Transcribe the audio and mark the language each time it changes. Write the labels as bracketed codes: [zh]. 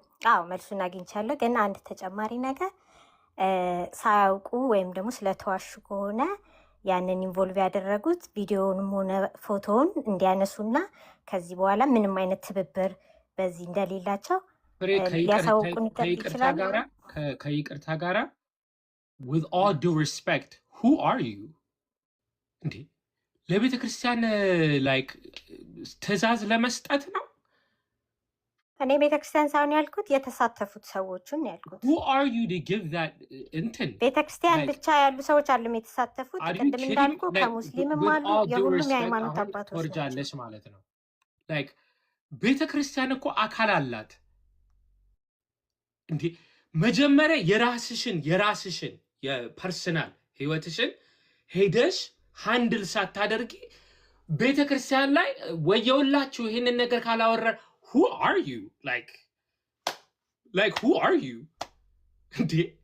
[am] አዎ መልሱን አግኝቻለሁ። ግን አንድ ተጨማሪ ነገር ሳያውቁ ወይም ደግሞ ስለተዋሹ ከሆነ ያንን ኢንቮልቭ ያደረጉት ቪዲዮውንም ሆነ ፎቶውን እንዲያነሱና ከዚህ በኋላ ምንም አይነት ትብብር በዚህ እንደሌላቸው ሊያሳውቁን ይችላሉ። ከይቅርታ ጋራ [en] with all due respect who are you [am] እንዴ? ለቤተ ክርስቲያን ላይክ ትእዛዝ ለመስጠት ነው? እኔ ቤተክርስቲያን ሳይሆን ያልኩት የተሳተፉት ሰዎችን ያልኩት። [en] who are you to give that [am] እንትን ቤተክርስቲያን ብቻ ያሉ ሰዎች አሉም የተሳተፉት። ቅድም እንዳልኩ ከሙስሊምም አሉ፣ የሁሉም የሃይማኖት አባቶች ወርጃለሽ ማለት ነው። ላይክ ቤተክርስቲያን እኮ አካል አላት እንዴ። መጀመሪያ የራስሽን የፐርሰናል ህይወትሽን ሄደሽ ሃንድል ሳታደርጊ ቤተክርስቲያን ላይ ወየውላችሁ ይሄንን ነገር ካላወራ [en] who are you like who are you [am] እንዴ?